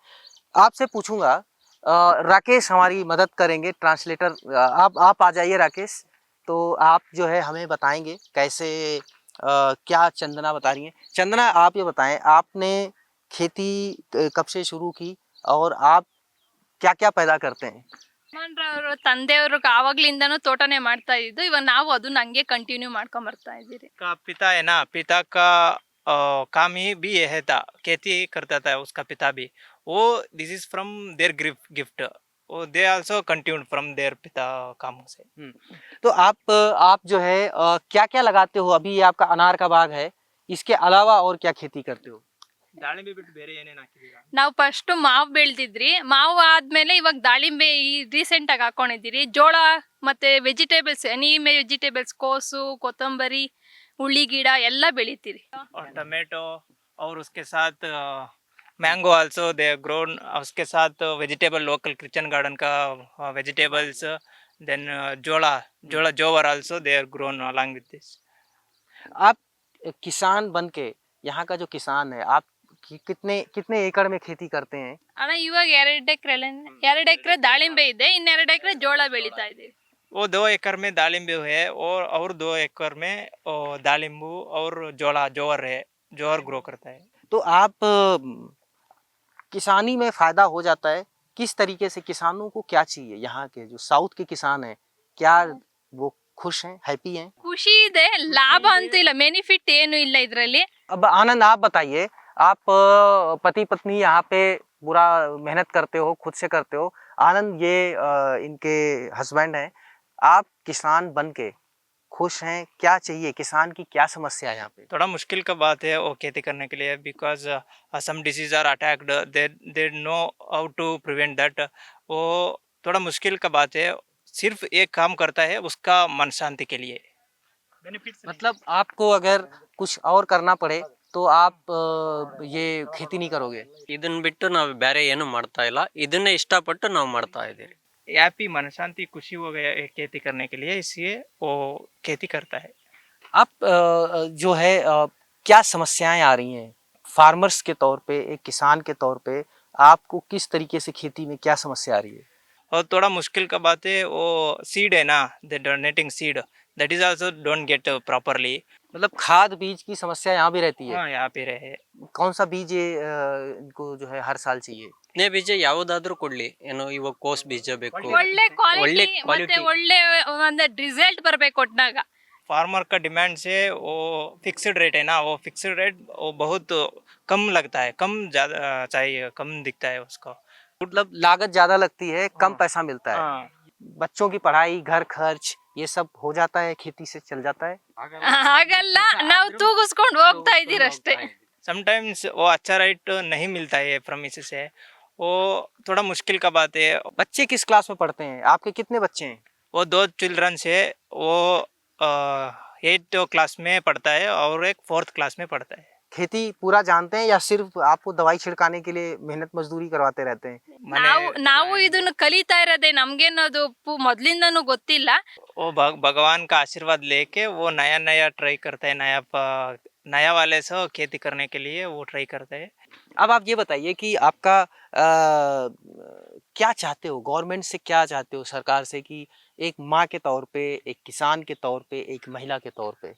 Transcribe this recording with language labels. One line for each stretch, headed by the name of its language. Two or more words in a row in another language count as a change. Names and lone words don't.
Hindi: आपसे पूछूंगा, राकेश हमारी मदद करेंगे, ट्रांसलेटर। आप आ जाइए राकेश। तो आप जो है हमें बताएंगे कैसे क्या चंदना बता रही हैं। चंदना, आप ये बताएं, आपने खेती कब से शुरू की और आप क्या क्या पैदा करते हैं?
Kannada: ಯಜಮಾನ್ರವ್ರು ತಂದೆಯವ್ರು ಆವಾಗ್ಲಿಂದನೂ ತೋಟನೇ ಮಾಡ್ತಾ ಇದ್ದು, ಇವಾಗ ನಾವು ಅದನ್ನ ಹಂಗೆ ಕಂಟಿನ್ಯೂ ಮಾಡ್ಕೊಂಡ್ ಬರ್ತಾ ಇದೀರಿ.
Hindi: का पिता है ना, पिता का काम ही भी यह था, खेती करता था उसका पिता भी।
English: वो this is from their gift, वो they also continued from their
Hindi: पिता काम से। तो आप जो है क्या क्या लगाते हो? अभी ये आपका अनार का बाग है, इसके अलावा और क्या खेती करते हो?
Kannada: ದಾಳಿಂಬೆ ಬಿಟ್ಟು ಬೇರೆ ಏನೇನು ಹಾಕಿದೀರಾ? ನಾವು ಫಸ್ಟ್ ಮಾವು ಬೆಳ್ದಿದ್ರಿ, ಮಾವು ಆದ್ಮೇಲೆ ಇವಾಗ ದಾಳಿಂಬೆ ಈ ರೀಸೆಂಟ್ ಆಗಿ ಹಾಕೊಂಡಿದ್ದೀರಿ. ಜೋಳ ಮತ್ತೆ ವೆಜಿಟೇಬಲ್ಸ್,
English: any vegetables,
Kannada: ಕೋಸು, ಕೊತ್ತಂಬರಿ, ಉಳ್ಳಿ ಗಿಡ ಎಲ್ಲ ಬೆಳಿತೀರಿ.
Hindi: और टमाटो, और उसके साथ
English: mango also they grown.
Hindi: उसके साथ
English: vegetable, local kitchen garden का vegetables, then
Kannada: ಜೋಳ ಜೋಳ
English: jowar also they are grown along with this.
Hindi: आप किसान बन के, यहाँ का जो किसान है, आप कितने कितने एकड़ में खेती करते हैं?
Kannada: ಅಣ್ಣ ಇವಾಗ 2 ಎಕರೆ ದಾಳಿಂಬೆ ಇದೆ, 2 ಎಕರೆ ಜೋಳ ಬೆಳಿತಾ ಇದೀವಿ.
Hindi: वो 2 एकड़ में दालिम्बे है, और 2 एकड़ में दालिम्बू और जोड़ा जोवर ग्रो करता है। तो आप किसानी में फायदा हो जाता है। किस तरीके से किसानों को क्या चाहिए? यहाँ के जो साउथ के किसान हैं, क्या वो खुश हैं, हैप्पी हैं?
Kannada: ಖುಷಿ ಇದೆ, ಲಾಭ ಅಂತೂ ಇಲ್ಲ, ಬೆನಿಫಿಟ್ ಏನು ಇಲ್ಲ ಇದ್ರಲ್ಲಿ.
Hindi: अब आनंद, आप बताइए। आप पति पत्नी यहाँ पे पूरा मेहनत करते हो, खुद से करते हो। आनंद, ये इनके हस्बैंड हैं। आप किसान बन के खुश हैं? क्या चाहिए? किसान की क्या समस्या है यहाँ पे? थोड़ा मुश्किल का बात है वो खेती करने के लिए,
English: because some disease are attacked, they know how to prevent that.
Hindi: वो थोड़ा मुश्किल का बात है। सिर्फ एक काम करता है उसका मन शांति के लिए। मतलब आपको अगर कुछ और करना पड़े तो आप ये खेती नहीं करोगे?
Kannada: ಇದನ್ನ ಬಿಟ್ಟು ನಾವು ಬೇರೆ ಏನು ಮಾಡ್ತಾ ಇಲ್ಲ, ಇದನ್ನೇ ಇಷ್ಟಪಟ್ಟು ನಾವು ಮಾಡ್ತಾ ಇದ್ದೀವಿ.
Hindi: हैप्पी, मन शांति, खुशी हो गया है खेती करने के लिए, इसलिए वो खेती करता है। आप जो है क्या समस्याएं आ रही हैं फार्मर्स के तौर पे, एक किसान के तौर पे? आपको किस तरीके से खेती में क्या समस्या आ रही है? और थोड़ा मुश्किल का बात है वो सीड है ना,
English: the donating seed, that is also don't get properly.
Hindi: मतलब खाद बीज की समस्या यहाँ भी रहती है। हाँ, यहाँ पे रहे। कौन सा बीज ये इनको जो है हर साल चाहिए?
Kannada: ನೇ ಬೀಜ ಯಾವುದಾದ್ರೂ ಕೊಡ್ಲಿ, ಏನು ಇವಾಗ ಕೋಸ್ ಬೀಜ ಬೇಕು, ಒಳ್ಳೆ ಕ್ವಾಲಿಟಿ ಮತ್ತೆ quality. ಒಳ್ಳೆ ಒಂದು ರಿಸಲ್ಟ್ ಬರ್ಬೇಕು ಒಟ್ನಾಗ.
Hindi: फार्मर का डिमांड से वो
English: fixed rate
Hindi: है ना, वो
English: fixed rate
Hindi: वो बहुत कम लगता है, कम ज़्यादा चाहिए, कम दिखता है उसको। मतलब लागत ज्यादा लगती है, कम पैसा मिलता है। हाँ, बच्चों की पढ़ाई, घर खर्च, ये सब हो जाता है, खेती से चल जाता है।
Kannada: ಹಾಗಲ್ಲ, ನಾವು ತೂಗಿಸ್ಕೊಂಡು ಹೋಗ್ತಾ ಇದೀರ ಅಷ್ಟೇ.
Hindi: समटाइम्स वो अच्छा रेट नहीं मिलता है फ्रॉम इससे, वो थोड़ा मुश्किल का बात है। बच्चे किस क्लास में पढ़ते हैं? आपके कितने बच्चे हैं? वो 2 चिल्ड्रंस है, वो 8 क्लास में पढ़ता है और एक 4th क्लास में पढ़ता है। खेती पूरा जानते हैं या सिर्फ आपको दवाई छिड़काने के लिए मेहनत मजदूरी करवाते रहते हैं?
Kannada: ನಾವು ಇದನ್ನು ಕಲಿತಾ ಇರೋದೇ, ನಮ್ಗೇನದು ಮೊದ್ಲಿಂದನೂ ಗೊತ್ತಿಲ್ಲ.
Hindi: वो भगवान का आशीर्वाद लेके वो नया नया ट्राई करता है, नया वाले से खेती करने के लिए वो ट्राई करता है। अब आप ये बताइए कि आपका क्या चाहते हो, गवर्नमेंट से क्या चाहते हो, सरकार से, कि एक माँ के तौर पे, एक किसान के तौर पे, एक महिला के तौर पे?